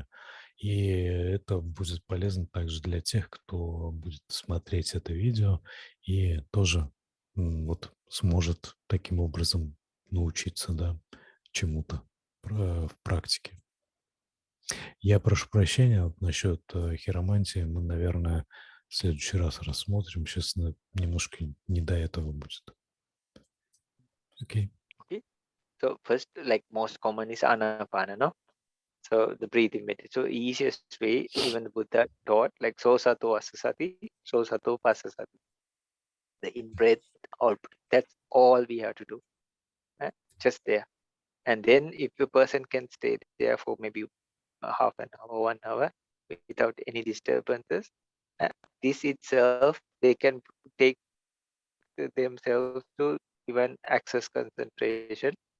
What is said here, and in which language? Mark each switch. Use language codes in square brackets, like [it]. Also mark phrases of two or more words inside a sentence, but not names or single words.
[ru] И это будет полезно также для тех, кто будет смотреть это видео и тоже вот сможет таким образом научиться, да, чему-то в практике. Я прошу прощения вот насчет хиромантии. Мы, наверное, в следующий раз рассмотрим. Сейчас немножко не до этого будет. Окей. [en] Okay. So first, like most common is Anapana, no? So the breathing meditation. So easiest way, even the Buddha taught, like [pi] so sato asasati, so sato pasasati. [en] The in breath, out breath. That's all we have to do. Just there. And then if a person can stay there for maybe half an hour, 1 hour, without any disturbances, this itself, they can take themselves to even access concentration.